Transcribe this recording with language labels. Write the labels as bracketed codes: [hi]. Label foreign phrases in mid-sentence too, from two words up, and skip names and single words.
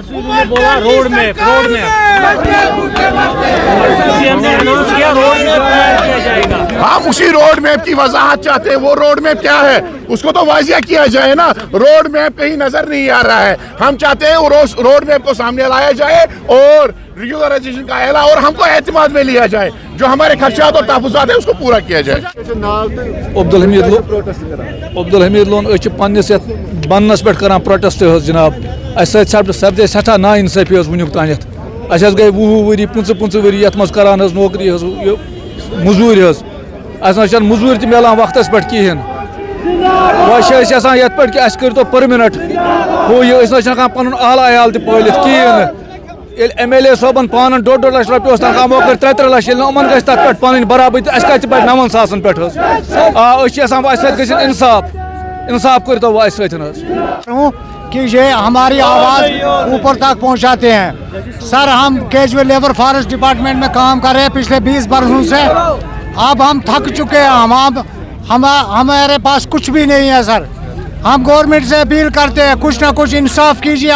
[ur] ہم اسی روڈ میپ کی وضاحت چاہتے ہیں. وہ روڈ میپ کیا ہے اس کو تو واضح کیا جائے نا. روڈ میپ کہیں نظر نہیں آ رہا ہے. ہم چاہتے ہیں وہ روڈ میپ کو سامنے لایا جائے اور ریگولرائزیشن کا اعلان اور ہم کو اعتماد میں لیا جائے. جو ہمارے خدشات اور تحفظات ہیں اس کو پورا کیا جائے. [ks] عبدالحمید لون أسۍ چھِ پننِس یتھ بننس پٮ۪ٹھ کران پروٹیسٹ حظ جناب. اسہِ سۭتۍ سپدے سٮ۪ٹھاہ نا انصٲفی حظ ونیُک تانٮ۪تھ. اسہِ حظ گٔے 20 ؤری 25 ؤری یتھ منٛز کران حظ نوکری حظ موٚزوٗرۍ حظ. اسہِ نہ چھنہٕ موٚزوٗرۍ تہِ میلان وقتس پٮ۪ٹھ کِہیٖنۍ. وۄنۍ چھِ أسۍ یژھان یتھ پٮ۪ٹھ کہِ اسہِ کٔرۍتو پٔرمِننٹ ہُہ یہِ. أسۍ نہ چھِ ہٮ۪کان پنُن اعلیٰ عیال تہِ پٲلِتھ کِہیٖنۍ نہٕ. ییٚلہِ MLA صٲبن پانن 2.5 لچھ رۄپیہِ اوس تنخواہ موقع 3 لچھ ییٚلہِ یِمن گژھِ تتھ پٮ۪ٹھ پنٕنۍ برابری تہٕ اَسہِ کتہِ پٮ۪ٹھ 9,000 پٮ۪ٹھ حظ. أسۍ چھِ یژھان وۄنۍ اَسہِ سۭتۍ گژھِ انصاف کٔرۍتو وۄنۍ اَسہِ سۭتۍ حظ. [ur] کہ یہ ہماری آواز اوپر تک پہنچاتے ہیں. سر ہم کیجول لیبر فارسٹ ڈپارٹمنٹ میں کام کر رہے ہیں پچھلے 20 برسوں سے. اب ہم تھک چکے ہیں. ہمارے پاس کچھ بھی نہیں ہے سر. ہم گورنمنٹ سے اپیل کرتے ہیں کچھ نہ کچھ انصاف کیجیے.